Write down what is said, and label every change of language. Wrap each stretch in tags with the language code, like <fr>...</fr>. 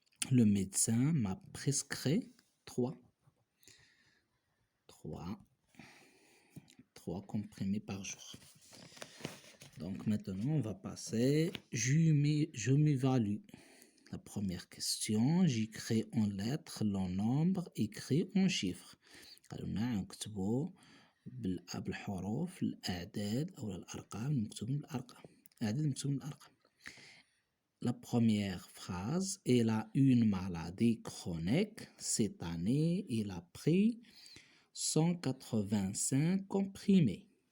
<fr>Le médecin m'a prescrit 3 comprimés par jour. Donc maintenant, on va passer, je m'évalue. La première question, j'écris en lettres le nombre écrit en chiffres.</fr> <ar>قالوا لنا نكتبوا بالحروف الأعداد أو الأرقام المكتوبين بالأرقام. الأعداد المكتوبين بالأرقام.</ar> <fr>La première phrase, il a une maladie chronique. Cette année, il a pris 185 comprimés.</fr>